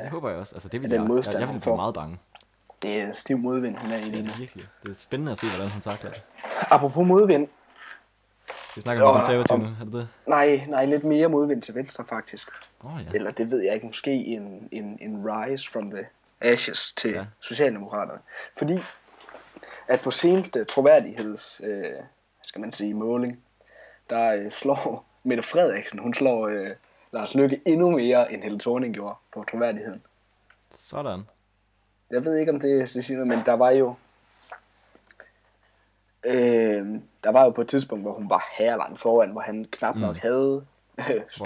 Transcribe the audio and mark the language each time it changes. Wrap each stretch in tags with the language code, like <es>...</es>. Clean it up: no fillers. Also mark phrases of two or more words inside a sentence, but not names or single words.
<da>Det håber jeg også. Altså, det vil jeg vil blive meget bange. Det er stiv modvind, hun er i. Det er virkelig. Det er spændende at se, hvordan hun takler det. Apropos modvind. Vi snakker om konservativ nu, er det det? Nej, lidt mere modvind til venstre faktisk. Ja. Eller det ved jeg ikke, måske en</da> <en>rise from the ashes</en> <da>til Socialdemokraterne. Fordi at på seneste troværdigheds, skal man sige, måling, der slår Mette Frederiksen, hun slår Lars Løkke endnu mere, end Helle Thorning gjorde på troværdigheden. Sådan. Jeg ved ikke, om det siger noget, men der var jo på et tidspunkt, hvor hun var herlangt foran, hvor han knap nok havde støtter.</da>